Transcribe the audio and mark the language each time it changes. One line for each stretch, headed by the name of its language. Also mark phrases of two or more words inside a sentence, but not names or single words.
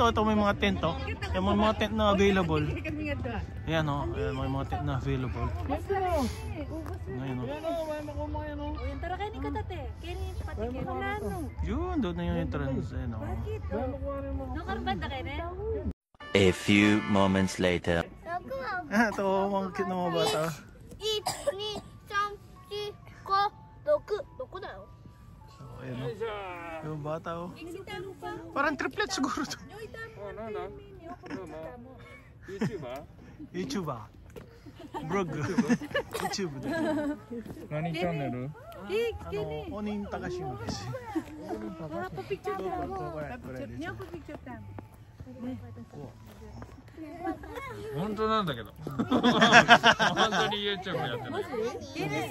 Filipino: Ito may mga tent, oh. Yung mga tent na available. Ayan, oh. Ayan, may mga tent na available. Ayan, oh. Tara kayo ni Katate. Yun, doon na yung entrance. Ayan, oh. Nakarbanda kayo na?
English: A few moments later.
Filipino: Ito, mga cute na mga bata.
Japanese: 1、2、3、4、5、6。6 だよ。
Filipino: So, ayan, oh. Yung bata, oh. Parang triplet siguro to. YouTuber? Vlog.
Japanese: YouTube で。何チャンネル？ Onin Takashima です。本当なんだけど。本当に YouTube やってる。